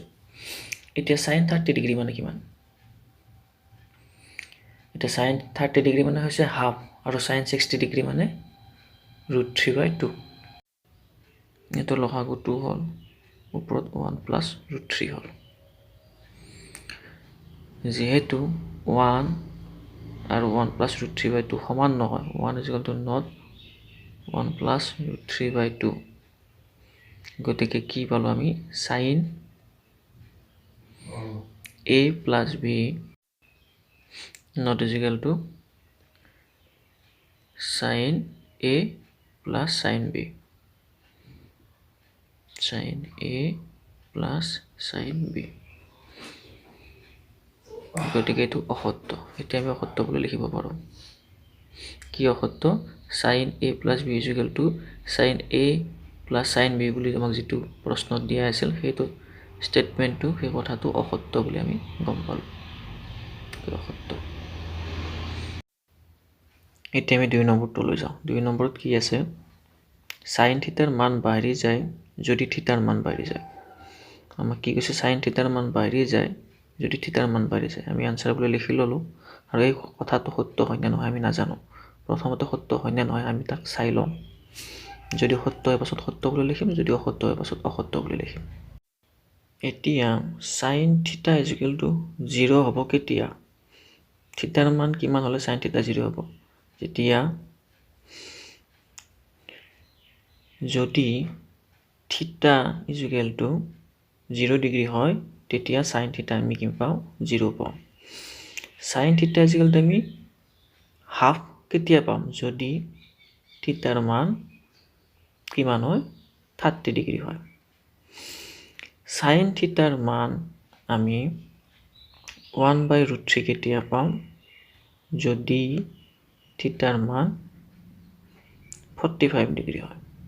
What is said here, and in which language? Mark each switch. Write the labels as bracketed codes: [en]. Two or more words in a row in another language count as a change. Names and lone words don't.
[as] এতিয়া sin 30 ডিগ্ৰী মানে কিমান? এতিয়া sin 30 ডিগ্ৰী মানে হৈছে হাফ আৰু sin 60 ডিগ্ৰী মানে √3/2। এইটো লসাগু 2 হ'ল, ওপৰত 1 প্লাস √3 হ'ল। যেহেতু 1 আৰু 1 প্লাস √3/2 সমান নহয়, 1 [en] is equal to not [as] 1 প্লাস √3/2। গতিকে কি পালো আমি? [en] sin a plus b not is equal to sin a plus sin b। sin a plus sin b। [as] গতিকে এইটো অসত্য। এতিয়া আমি অসত্য বুলি লিখিব পাৰোঁ। কি অসত্য? [en] sin a plus b is equal to sin a plus sin b [as] বুলি আমাক যেটো প্ৰশ্নত দিয়া আছিল সেইটো স্টেটমেন্টটো, সেই কথাটো অসত্য বুলি আমি গম পালোঁ। অসত্য। এতিয়া আমি 2 নম্বৰটো লৈ যাওঁ। 2 নম্বৰত কি আছে? sin থিটাৰ মান বাঢ়ি যায় যদি থিটাৰ মান বাঢ়ি যায়। আমাক কি কৈছে? sin থিটাৰ মান বাঢ়ি যায় যদি থিটাৰ মান বাঢ়ি যায়। আমি আনসাৰ বুলি লিখি ল'লো আৰু এই কথাটো সত্য হয় নে নহয় আমি নাজানো। প্ৰথমতে সত্য হয় নে নহয় আমি তাক চাই লওঁ। যদি সত্য হয় পাছত সত্য বুলি লিখিম, যদি অসত্য হয় পাছত অসত্য বুলি লিখিম। এতিয়া sin থিটা [en] is equal to [as] 0 হ'ব কেতিয়া? থিটাৰ মান কিমান হ'লে sin থিটা 0 হ'ব? যেতিয়া যদি থিটা [en] is equal to [as] 0 ডিগ্ৰী হয় তেতিয়া sin থিটা আমি কি পাওঁ? 0 পাওঁ। sin থিটা [en] is equal to [as] আমি হাফ কেতিয়া পাম? যদি থিটাৰ মান কিমান হয়? 30 ডিগ্ৰী হয়। sin থিটাৰ মান আমি 1/√3 কেতিয়া পাম? যদি থিটাৰ মান 45 ডিগ্ৰী হয়।